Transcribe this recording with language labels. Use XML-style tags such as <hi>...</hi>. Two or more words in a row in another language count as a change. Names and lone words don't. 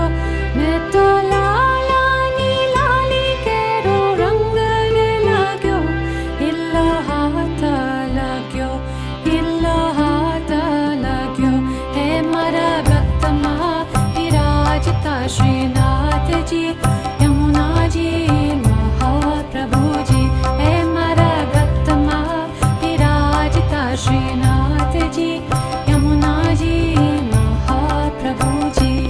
<raj>मैं तो लालानी लाली केरो रंग रे लाग्यो, इल्लो हाथ लाग्यो, इल्लो हाथ लाग्यो।</raj> <gu>હે મરઘતમા વિરાજતા શ્રીનાથ જી, યમુના જી મહાપ્રભુ જી। હે મરઘતમા વિરાજતા શ્રીનાથ જી, યમુના જી મહાપ્રભુ જી।</gu>